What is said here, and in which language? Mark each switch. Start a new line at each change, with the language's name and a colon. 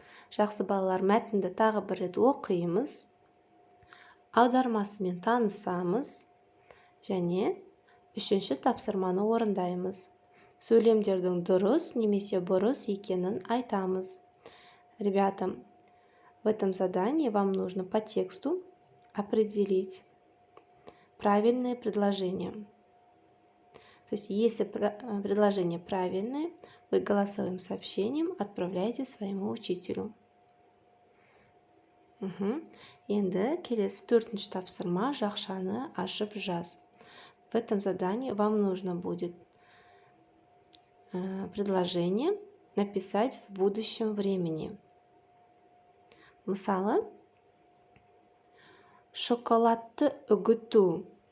Kazakh: Жақсы балалар, мәтінді тағы бір рет оқимыз, аудармасымен танысамыз және үшінші тапсырманы орындаймыз. Сөйлемдердің дұрыс немесе бұрыс екенін айтамыз.
Russian: Ребята, в этом задании вам нужно по тексту определить правильные предложения. То есть, если предложение правильное, вы голосовым сообщением отправляете своему учителю.
Kazakh: Енді келесі төртінші тапсырма: жақшаны ашып жаз.
Russian: В этом задании вам нужно будет предложение написать в будущем времени.
Kazakh: Мысалы, шоколадты үгіту.